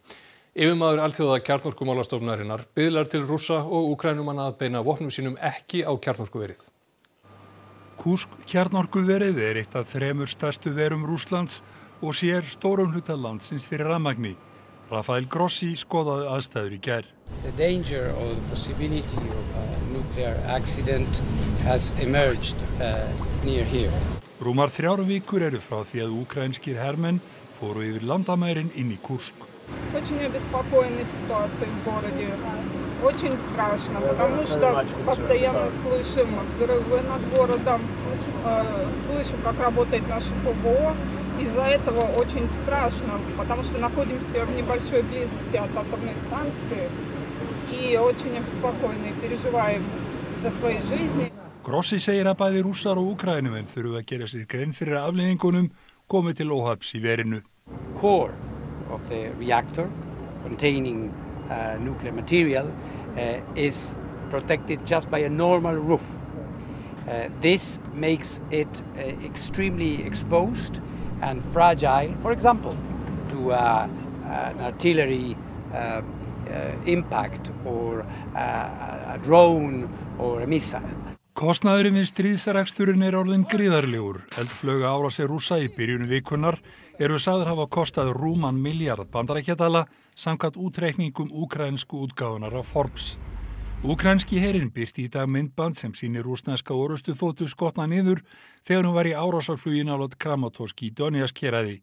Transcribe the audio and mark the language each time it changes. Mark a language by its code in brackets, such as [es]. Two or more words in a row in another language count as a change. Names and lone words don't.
[is] Yfirmaður alþjóða kjarnorkumálastofnunarinnar biðlar til Rússa og Úkraínumanna að beina vopnum sínum ekki á kjarnorkuverið. Kursk kjarnorkuverið eitt af 3 stærstu verum Rússlands og sér stórum hluta landsins fyrir rafmagni. Rafael Grossi skoðaði aðstæður í gær. [en] The danger or the possibility of a nuclear accident has emerged near here. [is] Rúmar 3 vikur eru frá því að úkraínskir hermenn fóru yfir landamærin inn í Kursk. [ru] Очень обеспокоенная ситуация в городе. Очень страшно, потому что постоянно слышим взрывы над городом, слышим, как работает наше ПВО. Из-за этого очень страшно, потому что находимся в небольшой близости от атомной станции и очень обеспокоены, переживаем за свои жизни. [is] Grossi segir að bæði Rússar og Úkraínumenn þurfa að gera sér grein fyrir afleiðingunum komi til óhapps í verinu. [en] Core of the reactor containing nuclear material is protected just by a normal roof. This makes it extremely exposed and fragile, for example, to an artillery impact or a drone or a missile. [is] Kostnaðurinn við stríðsreksturinn orðinn gríðarlegur. Eldflauga árásir Rússa í byrjun vikunnar eru sagðir hafa kostað rúman milljarð bandaríkjadala samkvæmt útreikningum úkraínsku útgáfunar af Forbes. Úkraínski herinn birti í dag myndband sem sýnir rússneska orrustuþotu skotna niður þegar hún var í árásarflugi nálægt Kramatorsk í Donetsk héraði.